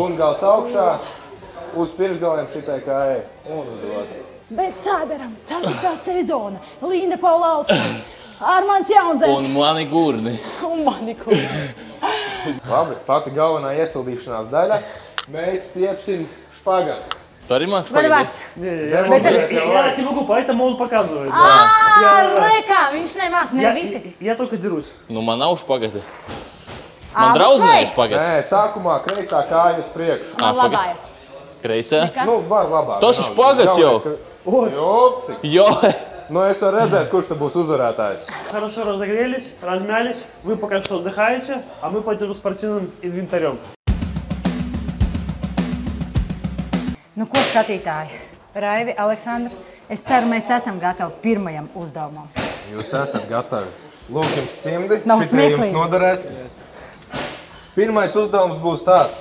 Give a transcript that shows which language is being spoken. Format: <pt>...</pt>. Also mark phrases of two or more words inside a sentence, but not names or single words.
<lv>Un gals augšā, uz pirkšgaliem šitai kājai un uz otru. Bet sādaram, 4. sezona, Linda Paulauska, Armāns Jaunzēns. Un mani gurni. Un mani gurni. Labi, pati galvenā iesildīšanās daļa. Mēs stiepsim špagatu. Tu arī mākš Godavārds.</lv> <ru>Я не могу, поэтому он показывает.</ru> <lv>Rekā, viņš nemāk, ne visi.</lv> <ru>Я только дерусь.</ru> <lv>Nu, man nav špagati. Man draudzinēja špagats. Nē, sākumā kreisā kāja uz priekšu. Man labāja. Kreisā? Nu, var labāk. Tas ir špagats jau. Jopcik. Jo. Nu, es varu redzēt, kurš te būs uzvarētājs.</lv> <ru>Хорошо разогрелись, размялись. Вы пока что отдыхаете, а мы пойдем с спортивным инвентарем.</ru> <lv>Nu, ko skatītāji? Raivi, Aleksandra, es ceru, mēs esam gatavi pirmajam uzdevumam. Jūs esat gatavi. Lūk, jums cimdi. Nav Šitie jums smieklīgi. noderēs. Pirmais uzdevums būs tāds.</lv>